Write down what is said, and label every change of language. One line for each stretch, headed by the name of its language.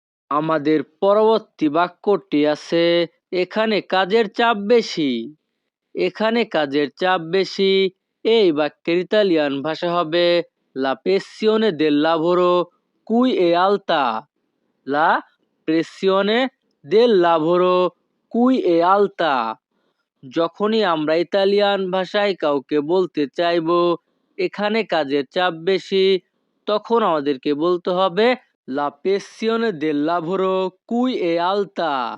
Bangla: আমাদের পরবর্তী বাক্যটি আছে, এখানে কাজের চাপ বেশি। এখানে কাজের চাপ বেশি। এই বাক্যের ইতালিয়ান ভাষা হবে
Italian: লা pressione del lavoro qui è alta। লা pressione del lavoro qui è alta।
Bangla: যখনই আমরা ইতালিয়ান ভাষায় কাউকে বলতে চাইবো এখানে কাজের চাপ বেশি, তখন আমাদেরকে বলতে হবে
Italian: লা pressione del lavoro qui è alta।